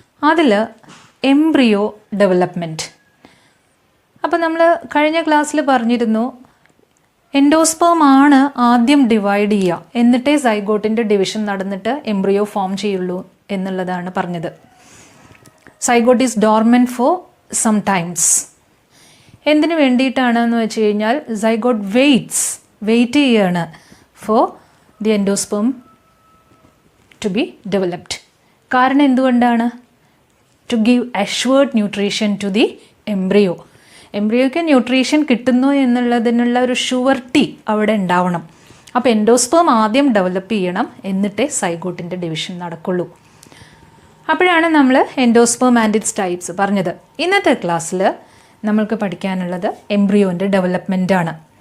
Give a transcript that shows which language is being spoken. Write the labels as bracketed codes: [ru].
[ml] അതിൽ embryo development. അപ്പോൾ നമ്മൾ കഴിഞ്ഞ ക്ലാസ്സിൽ പറഞ്ഞിരുന്നു എൻഡോസ്പേം ആണ് ആദ്യം ഡിവൈഡ് ചെയ്യുക, എന്നിട്ടേ സൈഗോട്ടിൻ്റെ ഡിവിഷൻ നടന്നിട്ട് എംബ്രിയോ ഫോം ചെയ്യുള്ളൂ എന്നുള്ളതാണ് പറഞ്ഞത്. [en] Zygote is dormant for some times. [ml] എന്തിനു വേണ്ടിയിട്ടാണെന്ന് വെച്ച് കഴിഞ്ഞാൽ സൈഗോട്ട് വെയിറ്റ് ചെയ്യുകയാണ് [en] for the endosperm to be developed. [ml] കാരണം എന്തുകൊണ്ടാണ്? [en] to give assured nutrition to the embryo. [ml] എംബ്രിയോയ്ക്ക് nutrition കിട്ടുന്നു എന്നുള്ളതിനുള്ള ഒരു ഷുവർട്ടി അവിടെ ഉണ്ടാവണം. അപ്പോൾ എൻഡോസ്പേം ആദ്യം ഡെവലപ്പ് ചെയ്യണം, എന്നിട്ടേ സൈഗോട്ടിൻ്റെ ഡിവിഷൻ നടക്കുള്ളൂ. അപ്പോഴാണ് നമ്മൾ എൻഡോസ്പേം ആൻഡ് ഇറ്റ്സ് ടൈപ്സ് പറഞ്ഞത്. ഇന്നത്തെ ക്ലാസ്സിൽ നമ്മൾക്ക് പഠിക്കാനുള്ളത് എംബ്രിയോൻ്റെ ഡെവലപ്മെൻറ്റാണ്.